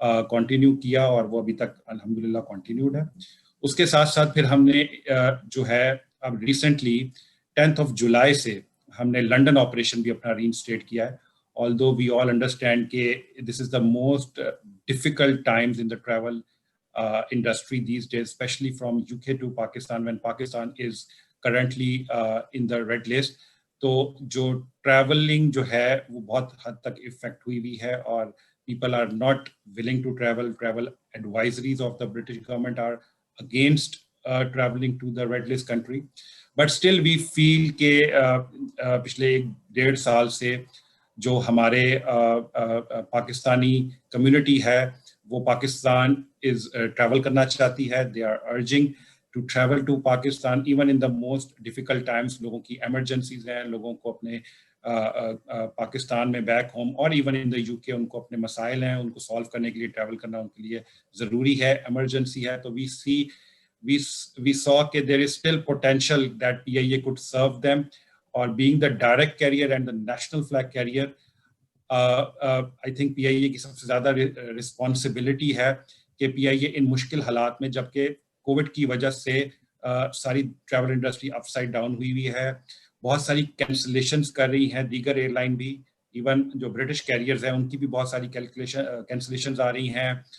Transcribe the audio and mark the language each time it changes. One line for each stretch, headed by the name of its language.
Urdu: Continue کیا، اور وہ ابھی تک الحمدللہ کنٹینیوڈ ہے۔ اس کے ساتھ ساتھ پھر ہم نے جو ہے اب ریسنٹلی 10 جولائی سے ہم نے لنڈن آپریشن بھی اپنا ری انسٹیٹ کیا ہے،
English: although we all understand
Urdu: کہ
English: this is the most difficult times in the travel industry these days, especially from UK to Pakistan, when Pakistan is currently in the red list.
Urdu: تو جو travelling جو ہے وہ بہت حد تک افیکٹ ہوئی ہے، اور
English: people are not willing to travel. Travel advisories of the British government are against traveling to the red list country. But still we feel
Urdu: کہ پچھلے 1.5 سال سے جو ہمارے پاکستانی کمیونٹی ہے وہ پاکستان ٹریول کرنا چاہتی ہے.
English: They are urging to travel to Pakistan even in the most difficult times.
Urdu: لوگوں کی ایمرجنسیز ہیں، لوگوں کو اپنے پاکستان میں بیک ہوم اور
English: even in the U K
Urdu: ان کو اپنے مسائل ہیں، ان کو سالو کرنے کے لیے ٹریول کرنا ان کے لیے ضروری ہے، ایمرجنسی ہے. تو
English: we saw کہ there is still potential that PIA could serve them. Or being the direct carrier and the national flag carrier, I think
Urdu: PIA کی سب سے زیادہ رسپانسبلٹی ہے کہ PIA ان مشکل حالات میں، جبکہ کووڈ کی وجہ سے ساری ٹریول انڈسٹری اپ سائڈ ڈاؤن ہوئی ہے، بہت ساری کینسلیشنز کر رہی ہیں دیگر ایئر لائن بھی، ایون جو برٹش کیریئرز ہیں ان کی بھی بہت ساری کینسلیشنز آ رہی ہیں.